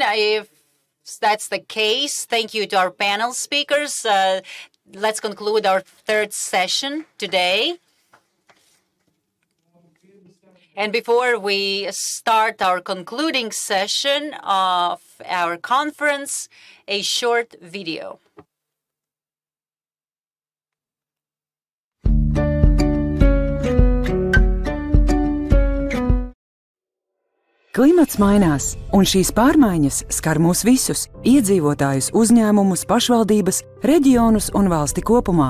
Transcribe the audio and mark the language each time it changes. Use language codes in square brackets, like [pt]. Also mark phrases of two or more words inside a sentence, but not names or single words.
[en] If that's the case, thank you to our panel speakers. Let's conclude our third session today. And before we start our concluding session of our conference, a short video. [lv] Klimats mainās, un šīs pārmaiņas skar mūs visus – iedzīvotājus, uzņēmumus, pašvaldības, reģionus un valsti kopumā.